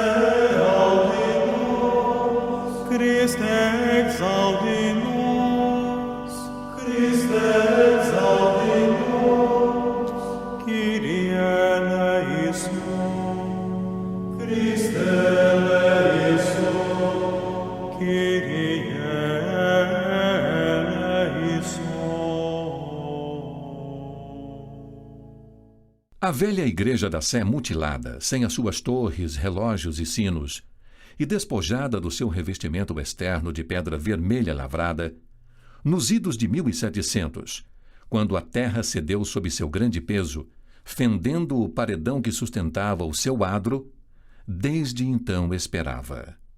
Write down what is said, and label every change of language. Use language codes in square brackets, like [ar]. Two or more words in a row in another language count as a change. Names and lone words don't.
[la] audi nos, Christe exaudi nos, Christe exaudi nos, Kyrie eleison, Christe eleison, Kyrie eleison. [pt] A velha Igreja da Sé mutilada, sem as suas torres, relógios e sinos, e despojada do seu revestimento externo de pedra vermelha lavrada, nos idos de 1700, quando a terra cedeu sob seu grande peso, fendendo o paredão que sustentava o seu adro, desde então esperava.